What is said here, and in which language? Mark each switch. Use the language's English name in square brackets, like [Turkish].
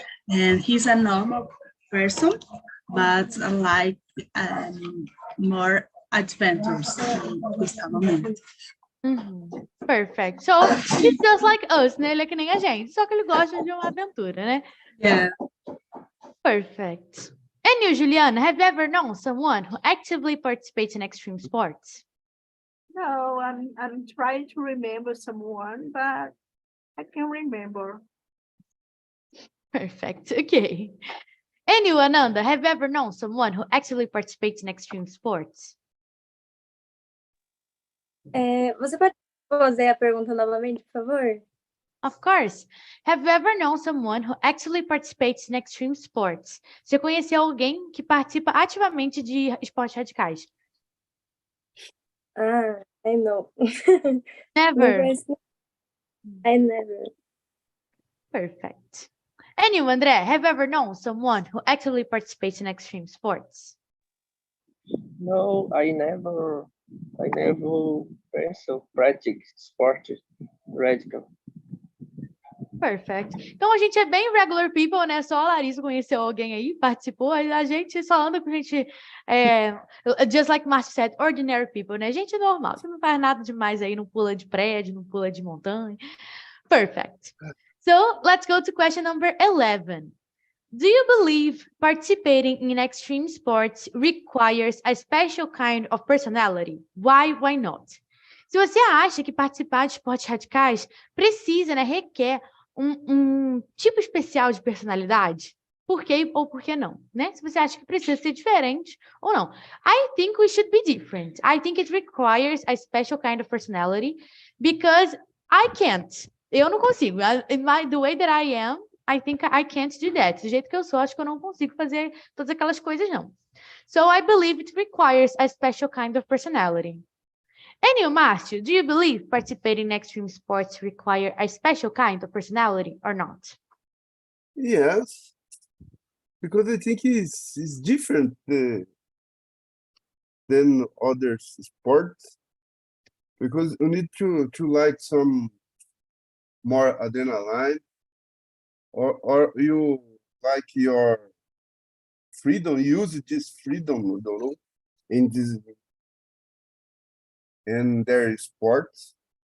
[English] And he's a normal person, but like more adventurous than Gustavo Mendes. Perfect. So, he's just like us, né? [Portuguese] Ele é que nem a gente, só que ele gosta de uma aventura, né? [English] Yeah. Perfect. And you, Juliana, have you ever known someone who actively participates in extreme sports? No, I'm trying to remember someone, but I can't remember. Perfect. Okay. And you, Ananda, have you ever known someone who actively participates in extreme sports? [Portuguese] Você pode fazer a pergunta novamente, por favor? [English] Of course. Have you ever known someone who actively participates in extreme sports? [Portuguese] Você conheceu alguém que participa ativamente de esportes radicais? [English] I know. Never. I never. Perfect. And you, André, have you ever known someone who actively participates in extreme sports? No, I never also practice sport radical. Perfect. [Portuguese] Então, a gente é bem [English] regular people, [Portuguese] né? Só a Larissa conheceu alguém aí, participou. A gente só anda com gente... [English] just like Márcio said, ordinary people, né? [Portuguese] Gente normal. Você não faz nada demais aí, não pula de prédio, não pula de montanha. [English] Perfect. So, let's go to question number 11. Do you believe participating in extreme sports requires a special kind of personality? Why not? [Portuguese] Se você acha que participar de esportes radicais precisa, né, requer um tipo especial de personalidade, por quê ou por que não, né? Se você acha que precisa ser diferente ou não. [English] I think we should be different. I think it requires a special kind of personality because I can't. [Portuguese] Eu não consigo. [English] The way that I am, I think I can't do that. [Portuguese] Do jeito que eu sou, acho que eu não consigo fazer todas aquelas coisas, não. [English] So I believe it requires a special kind of personality. And you, Márcio, do you believe participating in extreme sports require a special kind of personality or not? Yes, because I think it's different than other sports, because you need to like some more adrenaline, or you like your freedom, use this freedom, I don't know, in their sports.